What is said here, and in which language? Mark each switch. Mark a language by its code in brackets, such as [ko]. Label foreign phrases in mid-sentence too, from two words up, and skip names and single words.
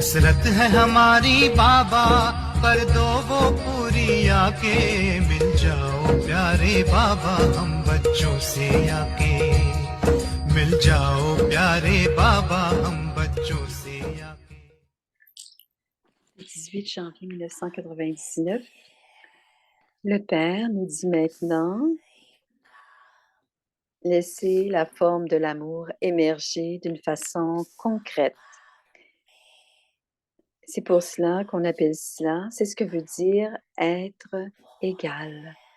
[hi] जरूरत है हमारी बाबा, कर दो वो पूरी आके। मिल जाओ प्यारे बाबा हम बच्चों से आके, मिल जाओ प्यारे बाबा हम बच्चों से आके। [fr] 18 janvier 1999, le Père nous dit maintenant, laissez la forme de l'amour émerger d'une façon concrète. C'est pour cela qu'on appelle cela, c'est ce que veut dire être égal.